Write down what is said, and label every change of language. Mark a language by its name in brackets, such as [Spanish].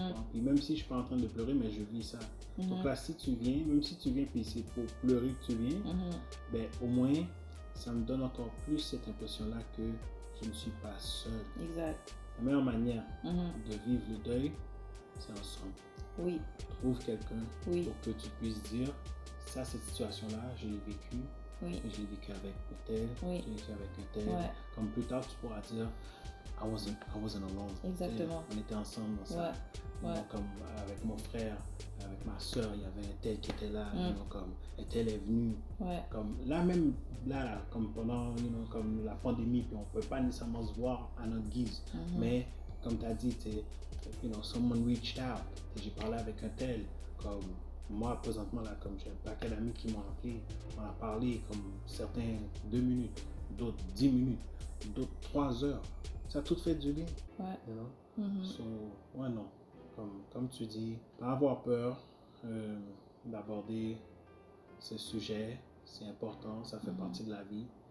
[French] Puis même si je suis pas en train de pleurer, mais je vis ça. Donc là, si tu viens, même si tu viens puis c'est pour pleurer que tu viens, ben, au moins, ça me donne encore plus cette impression-là que je ne suis pas seul. Exact. La meilleure manière de vivre le deuil, c'est ensemble. Oui. Trouve quelqu'un pour que tu puisses dire, ça, cette situation-là, je l'ai vécue. Oui. Je l'ai vécu avec un tel, je l'ai vécu avec un tel. Ouais. Comme plus tard, tu pourras dire, [English] I wasn't alone. [French] Exactement. On était ensemble dans ça. Donc, comme avec mon frère, avec ma soeur, il y avait un tel qui était là. Comme un tel est venu. Comme là même, là, comme pendant comme la pandémie, puis on ne peut pas nécessairement se voir à notre guise. Mais comme tu as dit, [English] someone reached out. [French] J'ai parlé avec un tel. Comme moi, présentement, là, comme j'ai un paquet d'amis qui m'ont appelé, on a parlé, comme certains 2 minutes, d'autres 10 minutes, d'autres 3 heures. Ça a tout fait du bien. So, ouais, non. Comme tu dis, pas avoir peur d'aborder ces sujets, c'est important, ça fait partie de la vie.